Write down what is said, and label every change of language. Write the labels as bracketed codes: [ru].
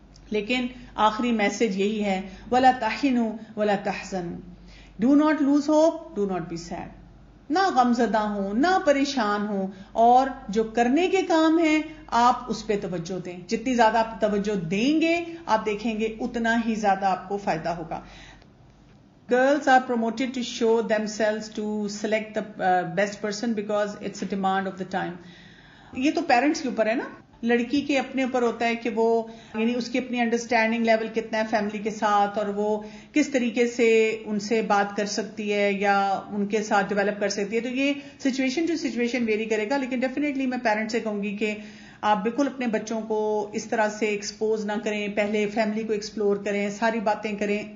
[ur] لیکن آخری میسج یہی ہے, [ar] وَلَا تَحِنُوا وَلَا تَحْزَنُوا, [en] Do not lose hope, do not be sad. [ur] نہ غمزدہ ہوں, نہ پریشان ہوں, اور جو کرنے کے کام ہیں آپ اس پہ توجہ دیں. جتنی زیادہ آپ توجہ دیں گے آپ دیکھیں گے اتنا ہی زیادہ آپ کو فائدہ ہوگا. [en] Girls are promoted to show themselves to select the best person because it's a demand of the time. [ur] یہ تو پیرنٹس کے اوپر ہے نا. لڑکی کے اپنے اوپر ہوتا ہے کہ وہ, یعنی اس کی اپنی انڈرسٹینڈنگ لیول کتنا ہے فیملی کے ساتھ, اور وہ کس طریقے سے ان سے بات کر سکتی ہے یا ان کے ساتھ ڈیولپ کر سکتی ہے. تو یہ سچویشن ٹو سچویشن ویری کرے گا, لیکن ڈیفینیٹلی میں پیرنٹ سے کہوں گی کہ آپ بالکل اپنے بچوں کو اس طرح سے ایکسپوز نہ کریں, پہلے فیملی کو ایکسپلور کریں, ساری باتیں کریں.